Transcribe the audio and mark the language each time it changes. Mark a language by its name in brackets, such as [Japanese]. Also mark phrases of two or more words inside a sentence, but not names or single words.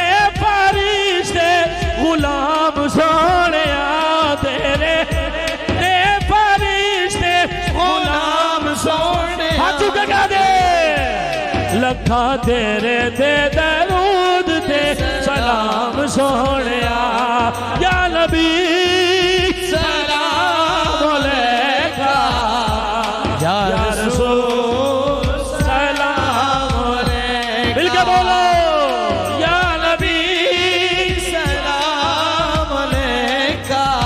[Punjabi] ਫ਼ਰਿਸ਼ਤੇ ਗ਼ੁਲਾਮ ਸੋਹਣੇ, ਤੇਰੇ ਦੇ ਫ਼ਰਿਸ਼ਤੇ ਗ਼ੁਲਾਮ ਸੋਹਣੇ, ਹੱਥ ਚੁੱਕੇ ਕਹਿ ਦੇ ਲੱਖਾਂ ਤੇਰੇ ਤੇ ਦਰੂਦ ਤੇ ਸਲਾਮ ਸੋਹਣੇ, [Arabic] يا نبي سلام عليك، يا رسول سلام عليك. [Punjabi] ਮਿਲਕੇ ਬੋਲੋ [Arabic] يا نبي سلام عليك,